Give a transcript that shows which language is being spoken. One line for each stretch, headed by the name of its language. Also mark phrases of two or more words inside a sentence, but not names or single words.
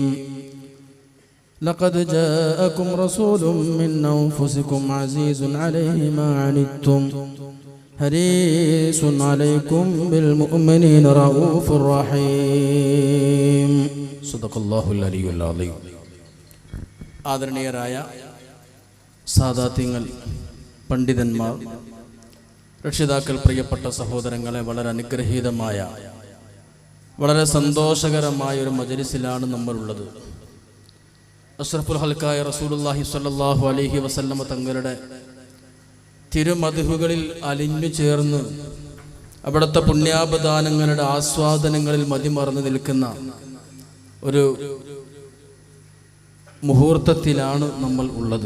Arabic: لقد جاءكم رسول من أنفسكم عزيز عليه ما عنتم حريص عليكم بالمؤمنين رؤوف رحيم. صدق الله العلي العظيم.
Malayalam: ആദരണീയരായ സാദാത്യങ്ങൾ, പണ്ഡിതന്മാർ, രക്ഷിതാക്കൾ, പ്രിയപ്പെട്ട സഹോദരങ്ങളെ, വളരെ അനുഗ്രഹീതമായ, വളരെ സന്തോഷകരമായ ഒരു മജ്‌ലിസിലാണ് നമ്മളുള്ളത്. അഷ്റഫുൽ ഹൽക്കായ റസൂലുള്ളാഹി
Arabic: صلى الله عليه وسلم
Malayalam: തങ്ങളുടെ തിരുമദ്ഹുകളിൽ അലിഞ്ഞു ചേർന്ന് അവിടുത്തെ പുണ്യാപദാനങ്ങളുടെ ആസ്വാദനങ്ങളിൽ മതിമറന്നു നിൽക്കുന്ന ഒരു മുഹൂർത്തത്തിലാണ് നമ്മൾ ഉള്ളത്.